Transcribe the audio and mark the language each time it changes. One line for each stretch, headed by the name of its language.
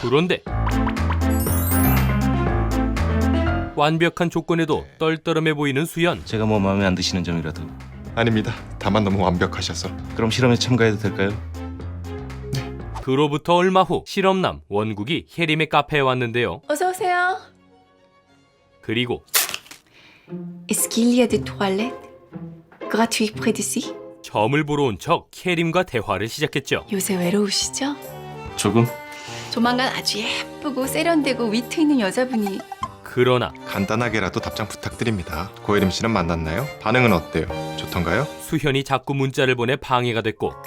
Korean: 그런데 완벽한 조건에도 떨떠름해 보이는 수연. 제가 뭐 마음에 안 드시는 점이라도. 아닙니다. 다만 너무 완벽하셔서. 그럼 실험에 참가해도 될까요? 그로부터 얼마 후 실험남 원국이 혜림의 카페에 왔는데요. 어서 오세요. 그리고
French: Est-ce qu'il y a des toilettes gratuites près d'ici?
Korean: 점을 보러 온 척 혜림과 대화를 시작했죠. 요새 외로우시죠? 조금? 조만간 아주 예쁘고 세련되고 위트 있는 여자분이. 그러나 간단하게라도 답장 부탁드립니다. 고혜림 씨는 만났나요? 반응은 어때요? 좋던가요? 수현이 자꾸 문자를 보내 방해가 됐고